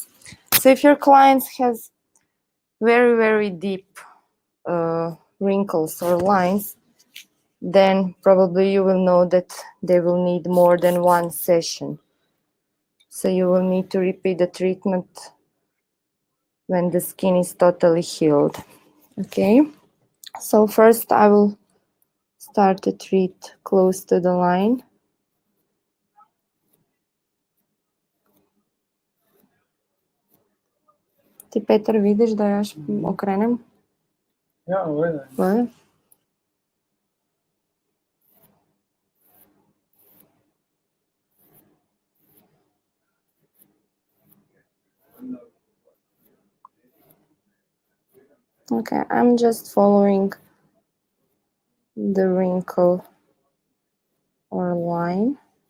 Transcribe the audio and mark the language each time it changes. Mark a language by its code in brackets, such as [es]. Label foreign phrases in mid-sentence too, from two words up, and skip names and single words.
[en] So if your clients has very, very deep wrinkles or lines, then probably you will know that they will need more than one session. So you will need to repeat the treatment when the skin is totally healed. Okay, so first I will start to treat close to the line. [bg] Ти, Петър, видиш да я окренем? [en] What? Okay, I'm just following the wrinkle or line.